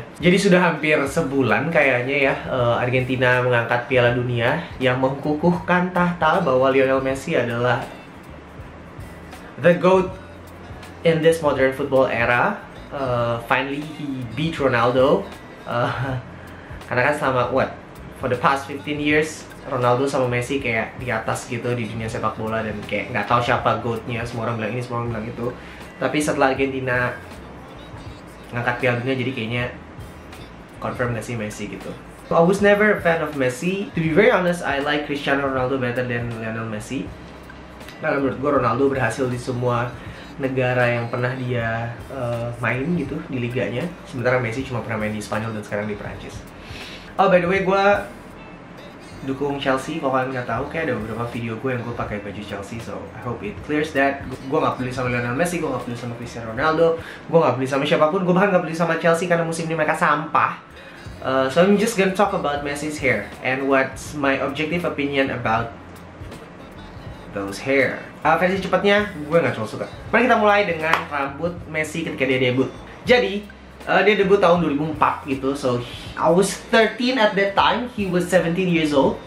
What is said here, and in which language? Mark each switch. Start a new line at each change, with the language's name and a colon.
Indonesian: Jadi sudah hampir sebulan kayaknya ya, Argentina mengangkat Piala Dunia yang mengkukuhkan tahta bahwa Lionel Messi adalah
English: the GOAT in this modern football era. Finally he beat Ronaldo.
Indonesian: Karena kan selama
English: for the past 15 years
Indonesian: Ronaldo sama Messi kayak di atas gitu di dunia sepak bola, dan kayak nggak tahu siapa GOAT-nya. Semua orang bilang ini, semua orang bilang itu. Tapi setelah Argentina ngangkat Piala Dunia, jadi kayaknya confirm gak sih Messi gitu.
English: I was never a fan of Messi. To be very honest, I like Cristiano Ronaldo better than Lionel Messi.
Indonesian: Karena menurut gue Ronaldo berhasil di semua negara yang pernah dia main gitu di liganya. Sementara Messi cuma pernah main di Spanyol dan sekarang di Prancis.
English: Oh, by the way,
Indonesian: gue dukung
English: Chelsea.
Indonesian: Kalau kalian nggak tahu, kayak ada beberapa video gue yang gue pakai baju Chelsea,
English: so I hope it clears that.
Indonesian: Gue nggak peduli sama Lionel Messi, gue nggak peduli sama Cristiano Ronaldo, gue nggak peduli sama siapapun, gue bahkan nggak peduli sama Chelsea karena musim ini mereka sampah.
English: So I'm just gonna talk about Messi's hair and what's my objective opinion about those hair.
Indonesian: Versi cepatnya gue nggak terlalu suka. Mari kita mulai dengan rambut Messi ketika dia debut. Jadi dia debut tahun 2004 gitu,
English: so I was 13 at that time, he was 17 years old.